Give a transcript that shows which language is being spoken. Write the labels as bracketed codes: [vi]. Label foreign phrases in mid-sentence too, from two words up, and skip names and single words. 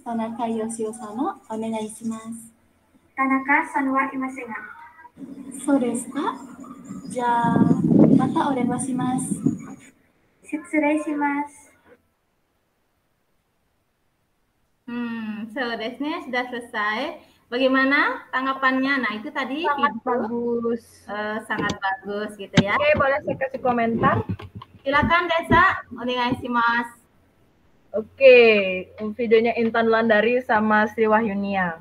[ja] Tanaka Yoshio-sanのお願いします。田中さんはいませんが。そうですか？じゃあ、またお電話します。失礼します。 Soですね, [id] sudah selesai. Bagaimana tanggapannya? Nah, itu tadi sangat video, bagus. Sangat bagus gitu ya. Oke, boleh saya kasih komentar? Silakan Desa, onegaishimasu. Oke, videonya Intan Wulandari sama Sri Wahyunia.